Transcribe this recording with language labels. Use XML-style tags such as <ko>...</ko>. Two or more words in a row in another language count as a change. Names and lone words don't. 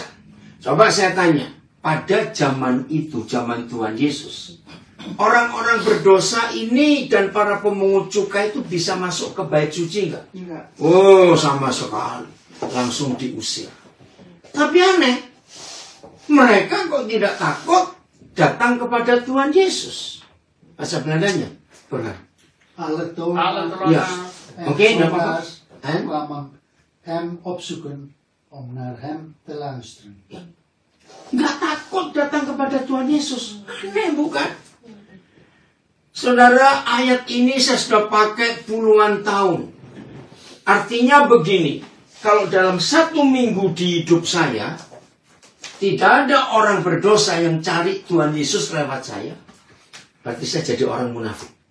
<id>Coba saya tanya, pada zaman itu, zaman Tuhan Yesus, orang-orang berdosa ini dan para pemungut cukai itu bisa masuk ke bait suci enggak? Enggak. Oh, sama sekali. Langsung diusir. Tapi aneh, mereka kok tidak takut datang kepada Tuhan Yesus. Bahasa Belandanya, benar.</id> <nl>Alle tonen Ja. en Oké, dat mag. zondaars Hè? kwamen hem opzoeken om naar hem te luisteren.</nl> <id>Nggak takut datang kepada Tuhan Yesus. Aneh, bukan? Saudara, ayat ini saya sudah pakai puluhan tahun. Artinya begini, kalau dalam 1 minggu di hidup saya, tidak ada orang berdosa yang cari Tuhan Yesus lewat saya, berarti saya jadi orang munafik.</id>